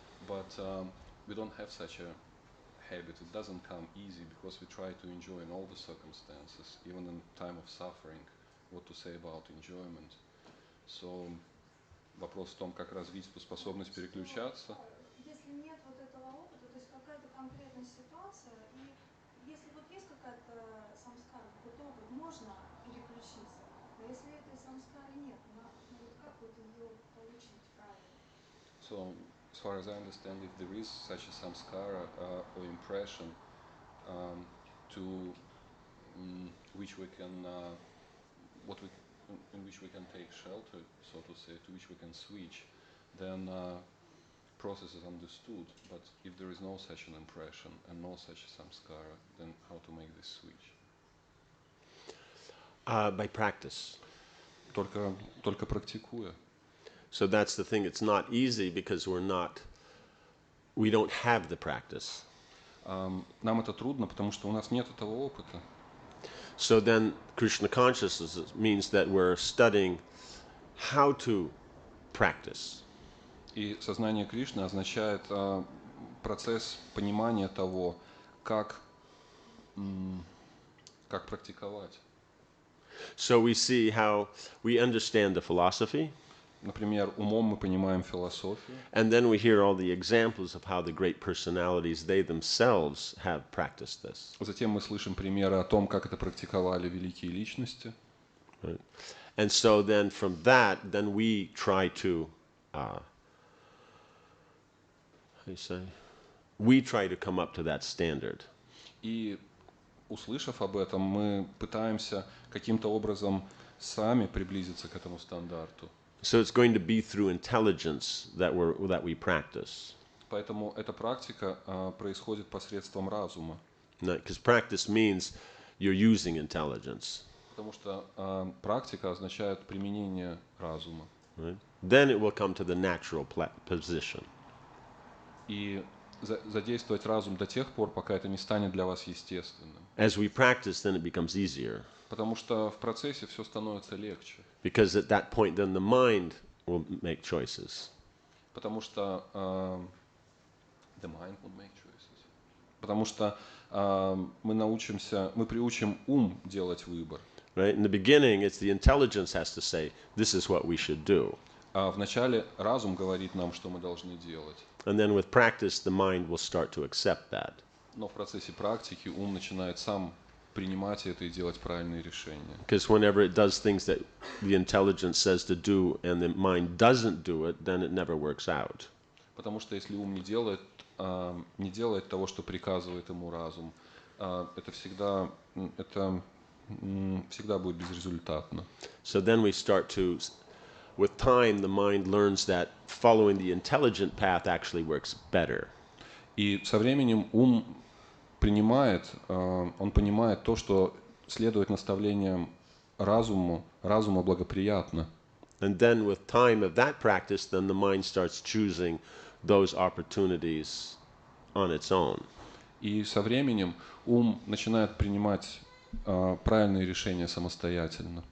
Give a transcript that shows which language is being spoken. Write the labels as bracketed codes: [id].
[en] But we don't have such a habit. It doesn't come easy because we try to enjoy in all the circumstances, even in time of suffering. What to say about enjoyment? [ru] So, вопрос в том, как развить эту способность переключаться. Если нет вот этого опыта, то есть какая-то конкретная ситуация, и если вот есть какая-то самскара, какой-то опыт, можно переключиться. Но если этой самскары нет, вот как вот ее получить правильно? [en] So, as far as I understand, if there is such a samskara or impression to which we can, in which we can take shelter, so to say, to which we can switch, then process is understood. But if there is no such an impression and no such samskara, then how to make this switch? By practice. [ru] Только практикуя. [en] So that's the thing. It's not easy because we don't have the practice. [ru] Нам это трудно, потому что у нас нет этого опыта. [en] So then Krishna consciousness means that we're studying how to practice. [ru] И сознание Кришны означает процесс понимания того, как практиковать. [en] So we see how we understand the philosophy. [ru] Например, умом мы понимаем философию. [en] And then we hear all the examples of how the great personalities, they themselves have practiced this. [ru] Затем мы слышим примеры о том, как это практиковали великие личности. [en] Right? And so then from that, then we try to, we try to come up to that standard. [ru] И услышав об этом, мы пытаемся каким-то образом сами приблизиться к этому стандарту. [en] So it's going to be through intelligence that we practice. [ru] Поэтому эта практика происходит посредством разума. [en] Because practice means you're using intelligence. [ru] Потому что практика означает применение разума. [en] Right? Then it will come to the natural position. [ru] И задействовать разум до тех пор, пока это не станет для вас естественным. [en] As we practice, then it becomes easier. [ru] Потому что в процессе все становится легче. [en] Because at that point, then the mind will make choices. [ru] Потому что [en] the mind will make choices. [ru] Потому что мы приучим ум делать выбор. [en] Right? In the beginning, it's the intelligence has to say, this is what we should do. [ru] А вначале разум говорит нам, что мы должны делать. [en] And then with practice, the mind will start to accept that. [ru] Но в процессе практики ум начинает сам принимать это и делать правильные решения. [en] Because whenever it does things that the intelligence says to do and the mind doesn't do it, then it never works out. [ru] Потому что если ум не делает того, что приказывает ему разум, это всегда будет безрезультатно. [en] So then we start to, with time, the mind learns that following the intelligent path actually works better. [ru] И со временем ум понимает то, что следовать наставлениям разума благоприятно. [en] And then with time of that practice, then the mind starts choosing those opportunities on its own. [ru] И со временем ум начинает принимать правильные решения самостоятельно.